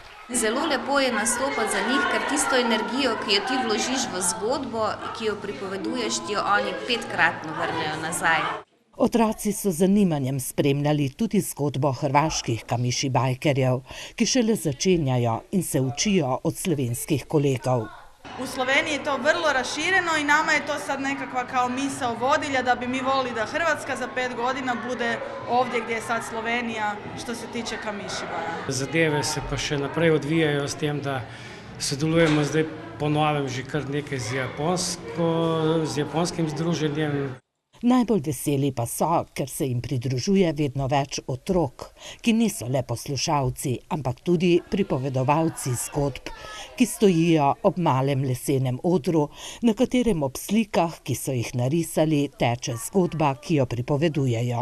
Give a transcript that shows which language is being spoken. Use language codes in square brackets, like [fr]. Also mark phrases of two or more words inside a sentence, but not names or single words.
[sl] Zelo lepo je nastopati za njih, ker tisto energijo, ki jo ti vložiš v zgodbo, ki jo pripoveduješ, ti jo oni 5-kratno vrnejo nazaj. Otroci so z zanimanjem spremljali tudi zgodbo hrvaških kamišibajkerjev, ki šele začenjajo in se učijo od slovenskih kolegov. [hr] U Sloveniji je to vrlo rašireno i nama je to sad nekakva kao misao vodilja da bi mi volili da Hrvatska za 5 godina bude ovdje gdje je sad Slovenija što se tiče kamišibaja. [sl] Zadeve se pa še naprej odvijajo s tem, da sodelujemo zdaj po novem že kar nekaj z japonskim združenjem. Najbolj veseli pa so, ker se jim pridružuje vedno več otrok, ki niso le poslušalci, ampak tudi pripovedovalci zgodb, ki stojijo ob malem lesenem odru, na katerem ob slikah, ki so jih narisali, teče zgodba, ki jo pripovedujejo.